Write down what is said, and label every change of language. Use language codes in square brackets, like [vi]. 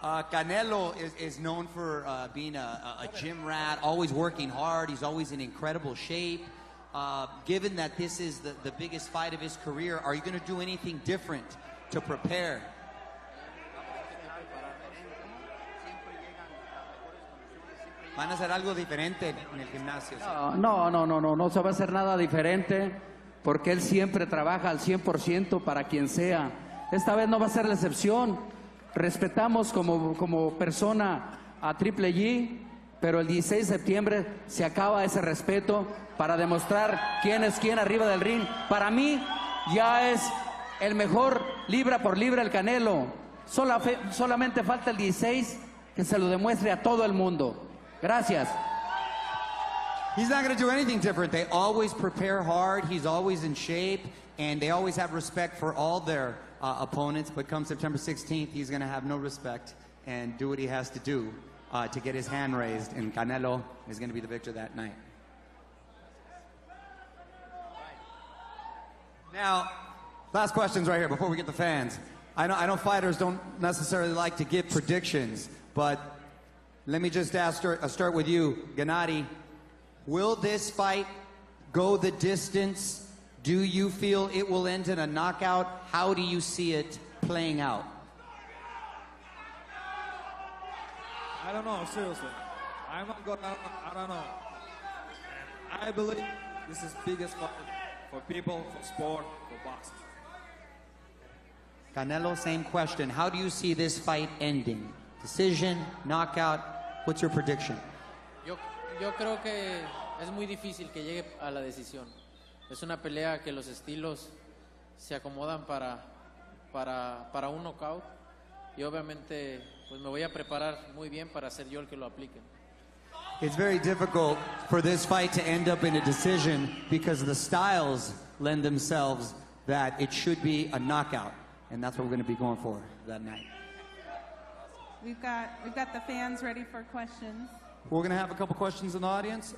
[en] Canelo is known for being a gym rat, always working hard. He's always in incredible shape. Given that this is the biggest fight of his career, are you going to do anything different to prepare? [es] ¿Van a hacer algo diferente en el gimnasio? No se va a hacer nada diferente, porque él siempre trabaja al 100% para quien sea. Esta vez no va a ser la excepción. Respetamos como persona a Triple G, pero el 16 de septiembre se acaba ese respeto para demostrar quién es quién arriba del ring. Para mí ya es el mejor libra por libra el Canelo. Solamente falta el 16 que se lo demuestre a todo el mundo. Gracias. [en] He's not going to do anything different. They always prepare hard. He's always in shape, and they always have respect for all their opponents. But come September 16th, he's going to have no respect and do what he has to do to get his hand raised, and Canelo is going to be the victor that night. Now, last questions right here before we get the fans. I know fighters don't necessarily like to give predictions, but let me just start with you, Gennady. Will this fight go the distance? Do you feel it will end in a knockout? How do you see it playing out? I don't know, seriously. I don't know. I believe this is biggest fight for people, for sport, for boxing. Canelo, same question. How do you see this fight ending? Decision, knockout? What's your prediction? [es] Yo creo que es muy difícil que llegue a la decisión. Es una pelea que los estilos se acomodan para un knockout y obviamente pues me voy a preparar muy bien para ser yo el que lo aplique. [en] It's very difficult for this fight to end up in a decision because the styles lend themselves that it should be a knockout, and that's what we're going to be going for that night. We've got the fans ready for questions. We're going to have a couple questions in the audience.